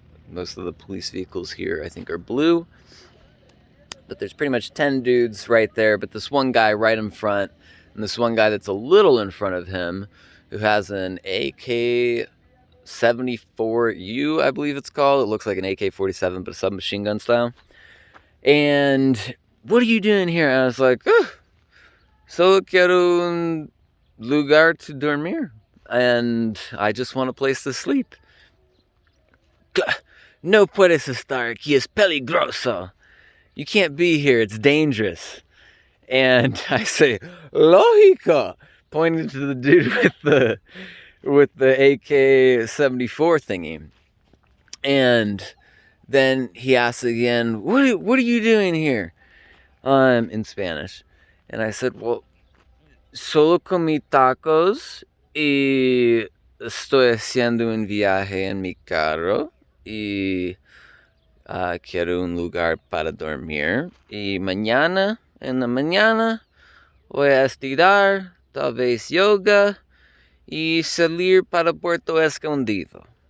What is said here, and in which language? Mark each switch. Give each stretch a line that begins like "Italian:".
English: Most of the police vehicles here, I think, are blue. But there's pretty much 10 dudes right there, but this one guy right in front, and this one guy that's a little in front of him, who has an AK-74U, I believe it's called. It looks like an AK-47, but a submachine gun style. And, "What are you doing here?" And I was like,
Spanish: "Solo quiero un lugar
English: to
Spanish: dormir.
English: And I just want a place to sleep."
Spanish: "No puedes estar aquí, es peligroso.
English: You can't be here, it's dangerous." And I say, "Lógico," pointing to the dude with the AK-74 thingy. And then he asks again, what are you doing here?" In Spanish. And I said, "Well,
Spanish: solo comí tacos y estoy haciendo un viaje en mi carro y quiero un lugar para dormir. Y mañana, en la mañana, voy a estirar, tal vez yoga y salir para Puerto Escondido."